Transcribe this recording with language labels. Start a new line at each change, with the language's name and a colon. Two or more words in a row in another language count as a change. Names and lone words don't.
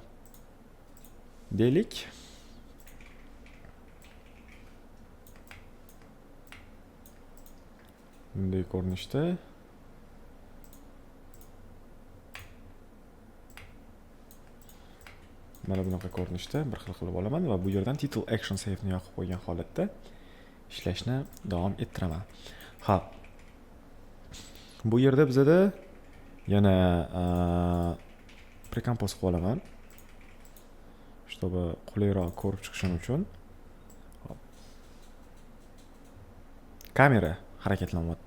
Uzbek: Deylik, bunday ko'rinishda mana bunaqa ko'rinishda bir xil qilib olaman va bu yerdan title action save ni yoqib qo'ygan holatda ishlashni davom ettiraman. Ha. Bu yerda bizda yana precompose qilib olaman. Чтобы qulayroq ko'rib chiqishim uchun. Kamera harakatlanyapti.